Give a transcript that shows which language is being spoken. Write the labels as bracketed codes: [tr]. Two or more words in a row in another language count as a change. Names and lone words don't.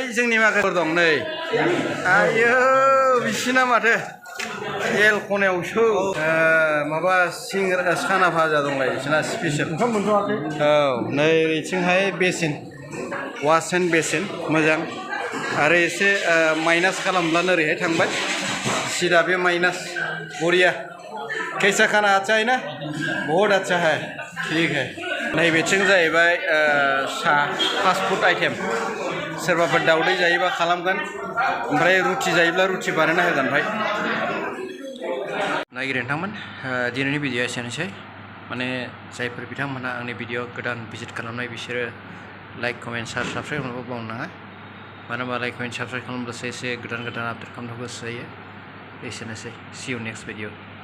[brx] जोंनि माखासेफोर दं नै आयौ बिसिना माथो एल खनायावसो माबा सिंग्रा साना भाजा दंलाय बिसिना स्पेसियेल ओंखाम मोनथ'वाखै औ नै ओरैथिंहाय [en] basin wash and basin [brx] मोजां आरो एसे माइनास खालामब्लानो ओरैहाय थांबाय सिदा बे माइनास बरिया कैसा [hi] खाना अच्छा है ना बहुत अच्छा है ठीक है [brx] नैबेथिं जाहैबाय साहा [en] fast food item [brx] सोरबाफोर दावदै जायोबा खालामगोन ओमफ्राय रुटि जायोब्ला रुटि बानायना होगोन भाई नायगिरि नोंथांमोन दिनैनि भिडिअ एसेनोसै माने जायफोर बिथांमोनहा आंनि भिडिअ गोदान भिजिट खालामनाय बिसोरो [en] like comment subscribe [brx] खालामनोबो बावनाङा मानो होनबा [en] like comment subscribe [brx] खालामब्लासो एसे गोदान गोदान आपडेट खालामनो गोसो जायो एसेनोसै [en] see you next video